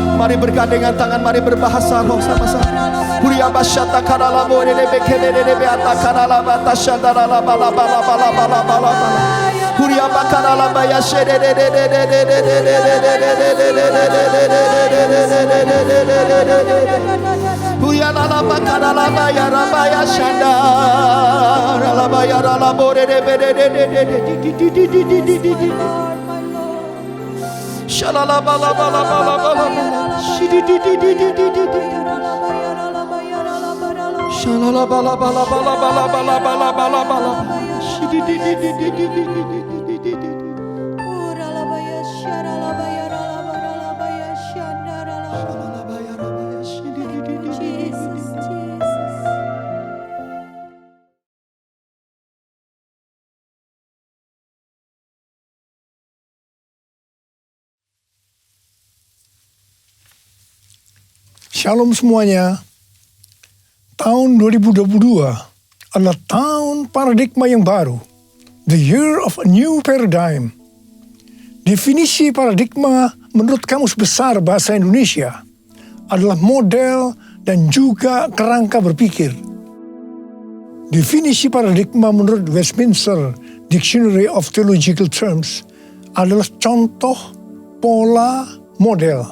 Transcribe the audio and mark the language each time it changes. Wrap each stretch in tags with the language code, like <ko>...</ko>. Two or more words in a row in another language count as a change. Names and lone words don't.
<id>Mari bergandengan tangan, mari berbahasa roh sama-sama. Huria basyata karala bore de bekele de beata karala batasha darala bala bala bala bala bala bala. Huria bakarala baya shede de de de de de de de de de de de. Huria la bakarala baya rabaya shanda la baya la bore de de de de de de. Shalala bala bala bala bala. Shidi di di di di di di di. Shalala bala bala bala bala bala bala bala bala. Shidi di di di di di di di di di di. Urala baya sharala baya rala baya shandara la baya rabaya shidi di di di. Jesus, Jesus. Shalom semuanya. Tahun 2022 adalah tahun paradigma yang baru.</id> <en>The year of a new paradigm.</en> <id>Definisi paradigma menurut Kamus Besar Bahasa Indonesia adalah model dan juga kerangka berpikir. Definisi paradigma menurut Westminster Dictionary of Theological Terms adalah contoh, pola, model.</id>